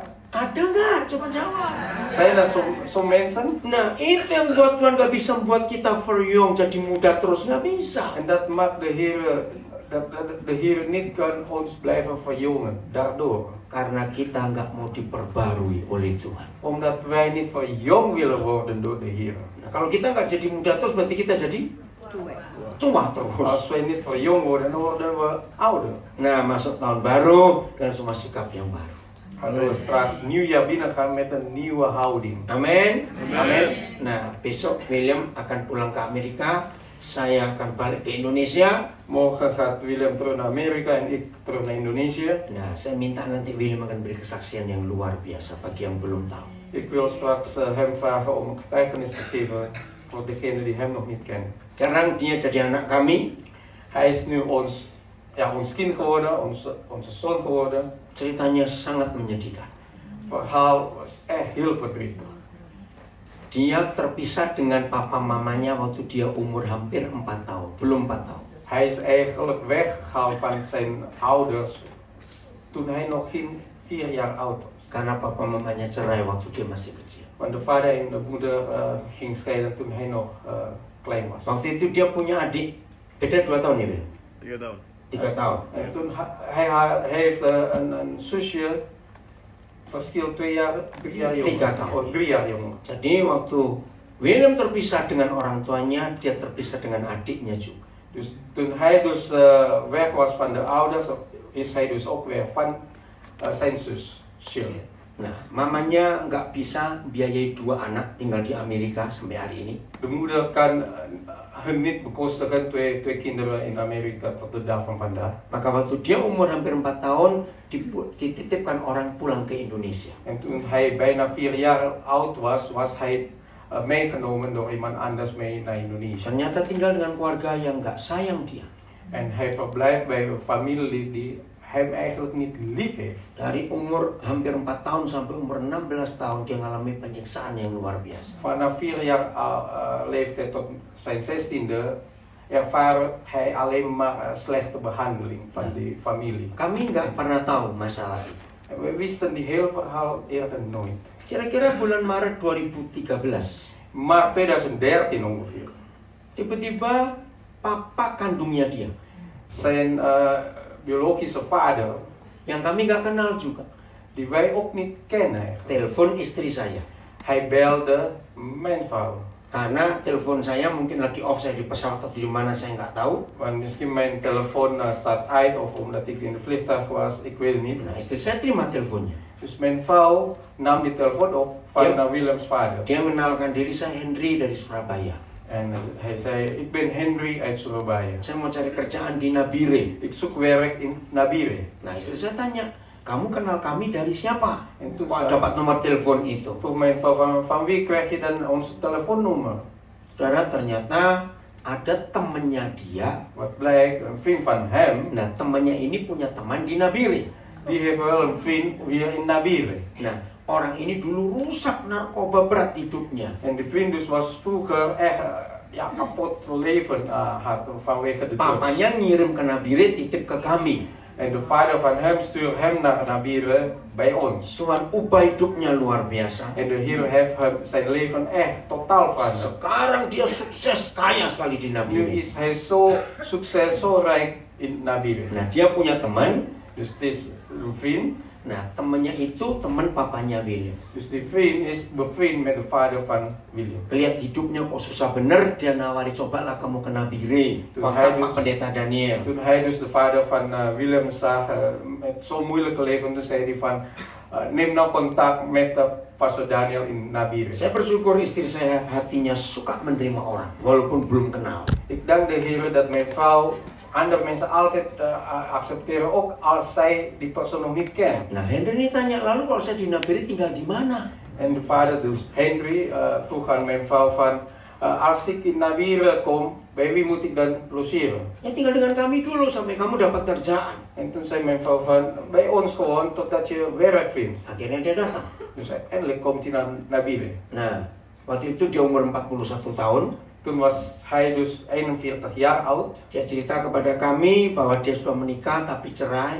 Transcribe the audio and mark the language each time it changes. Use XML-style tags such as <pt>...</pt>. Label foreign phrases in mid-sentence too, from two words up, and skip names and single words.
<id>Ada nggak? Coba jawab.</id> <nl>Zijn er zo'n mensen?</nl> <id>Nah, itu yang buat Tuhan nggak bisa membuat kita verjong jadi muda terus, nggak bisa.</id> <nl>En dat maakt de Heer, dat de Heer niet kan ons blijven verjongen. Daardoor.</nl> <id>Karena kita nggak mau diperbarui oleh Tuhan.</id> <nl>Omdat wij niet verjongd willen worden door de Heer.</nl> <id>Nah, kalau kita nggak jadi muda terus, berarti kita jadi tua terus.</id> <nl>Als wij niet verjongd worden, dan worden we ouder.</nl> <id>Nah, masuk tahun baru dan semua sikap yang baru.</id> <nl>Waardoor we straks nieuwjaar binnen gaan met een nieuwe houding.</nl> <id>Amin.</id> <nl>Amin.</nl> <id>Nah, besok William akan pulang ke Amerika, saya akan balik ke Indonesia.</id> <nl>Morgen gaat Willem terug naar Amerika en ik terug naar Indonesië.</nl> <id>Nah, saya minta nanti William akan beri kesaksian yang luar biasa bagi yang belum tahu.</id> <nl>Ik wil straks hem vragen om een getuigenis te geven voor degenen die hem nog niet kennen.</nl> <id>Sekarang dia jadi anak kami.</id> <nl>Hij is nu ons kind geworden, onze zoon geworden.</nl> <id>Ceritanya sangat menyedihkan.</id> <nl>Verhaal was echt heel verdrietig.</nl> <id>Dia terpisah dengan papa mamanya waktu dia umur hampir 4 tahun, belum 4 tahun.</id> <nl>Hij is eigenlijk weggegaan van zijn ouders toen hij nog geen 4 jaar oud was.</nl> <id>Karena papa mamanya cerai waktu dia masih kecil.</id> <nl>Want de vader en de moeder ging scheiden toen hij nog klein was.</nl> <id>Waktu itu dia punya adik, beda 2 tahun ya, Wil? 3 tahun. 3 tahun.</id> <nl>En toen hij heeft een zusje, verschil 2 jaar, 3 jaar jonger.</nl> <id>3 tahun.</id> <nl>Oh, 3 jaar jonger.</nl> <id>Jadi waktu William terpisah dengan orang tuanya, dia terpisah dengan adiknya juga.</id> <nl>Dus toen hij dus weg was van de ouders, is hij dus ook weer van zijn zus, Shirley.</nl> <id>Nah, mamanya nggak bisa biayai 2 anak tinggal di Amerika sampai hari ini.</id> <nl>De moeder kan hun niet bekostigen, twee kinderen in Amerika tot de dag van vandaag.</nl> <id>Maka waktu dia umur hampir 4 tahun, dititipkan orang pulang ke Indonesia.</id> <nl>En toen hij bijna 4 jaar oud was, was hij meegenomen door iemand anders mee naar Indonesië.</nl> <id>Ternyata tinggal dengan keluarga yang nggak sayang dia.</id> <nl>En hij verblijft bij een familie die hem eigenlijk niet lief heeft.</nl> <id>Dari umur hampir 4 tahun sampai umur 16 tahun dia mengalami penyiksaan yang luar biasa.</id> <nl>Vanaf 4 jaar leeftijd tot zijn 16e ervaar hij alleen maar slechte behandeling van die familie.</nl> <id>Kami nggak pernah tahu masalah itu.</id> <nl>En we wisten die hele verhaal eerder nooit.</nl> <id>Kira-kira bulan Maret 2013,</id> <nl>Maar 2013 ongeveer.</nl> <id>tiba-tiba papa kandungnya dia,</id> <nl>Zijn biologische vader,</nl> <id>yang kami nggak kenal juga,</id> <nl>die wij ook niet kennen eigenlijk.</nl> <id>telepon istri saya.</id> <nl>Hij belde mijn vrouw.</nl> <id>Karena telepon saya mungkin lagi off, saya di pesawat atau di mana saya nggak tahu.</id> <nl>Want misschien mijn telefoon staat uit of omdat ik in de vliegtuig was, ik weet het niet.</nl> <id>Nah, istri saya terima teleponnya.</id> <nl>Dus mijn vrouw nam die telefoon op van Willems vader.</nl> <id>Dia mengenalkan diri, saya Henry dari Surabaya.</id> <nl>En hij zei, ik ben Henry uit Surabaya.</nl> <id>Saya mau cari kerjaan di Nabire.</id> <nl>Ik zoek werk in Nabire.</nl> <id>Nah, istri saya tanya, kamu kenal kami dari siapa?</id> <nl>En toen</nl> <id>Wah, dapat nomor telepon itu.</id> <nl>vroeg mijn vrouw, van wie krijg je dan ons telefoonnummer?</nl> <id>Saudara, ternyata ada temannya dia.</id> <nl>Wat blijkt, een vriend van hem,</nl> <id>Nah, temannya ini punya teman di Nabire.</id> <nl>die heeft wel een vriend weer in Nabire.</nl> <id>Nah, orang ini dulu rusak narkoba berat hidupnya.</id> <nl>En die vriend dus was vroeger echt kapot leven had vanwege de drugs.</nl> <id>Papanya ngirim ke Nabire, titip ke kami.</id> <nl>En de vader van hem stuurt hem naar Nabire bij ons.</nl> <id>Tuhan ubah hidupnya luar biasa.</id> <nl>En de Heer heeft hem zijn leven echt totaal veranderd.</nl> <id>Sekarang dia sukses, kaya sekali di</id> <nl>Nu</nl> <id>Nabire.</id> <nl>is hij zo succes, zo rijk in Nabire.</nl> <id>Nah, dia punya teman.</id> <nl>Dus het is een vriend.</nl> <id>Nah, temannya itu teman papanya William.</id> <nl>Dus die vriend is bevriend met de vader van William.</nl> <id>Lihat hidupnya kok susah bener, dia nawari, cobalah kamu ke Nabire.</id> <nl>Toen</nl> <id>Kontak</id> <nl>hij</nl> <id>Pak</id> <nl>dus-</nl> <id>Pendeta Daniel.</id> <nl>Toen hij dus de vader van Willem zag met zo'n moeilijke leven, toen zei hij van neem nou contact met Pastor Daniel in Nabire.</nl> <id>Saya bersyukur istri saya hatinya suka menerima orang, walaupun belum kenal.</id> <nl>Ik dank de Heer dat mijn vrouw andere mensen altijd accepteren, ook als zij die persoon nog niet kennen.</nl> <id>Nah, Henry ini tanya, lalu kalau saya di Nabire tinggal di mana?</id> <nl>En de vader, dus Henry, vroeg aan mijn vrouw van, als ik in Nabire kom, bij wie moet ik dan logeren?</nl> <id>Ya tinggal dengan kami dulu sampai kamu dapat kerjaan.</id> <nl>En toen zei mijn vrouw van, bij ons gewoon totdat je werk vindt.</nl> <id>Akhirnya dia datang.</id> <nl>Dus uiteindelijk komt hij naar Nabire.</nl> <id>Nah, waktu itu dia umur 41 tahun.</id> <nl>Toen was hij dus 41 jaar oud.</nl> <id>Dia cerita kepada kami bahwa dia sudah menikah tapi cerai.</id>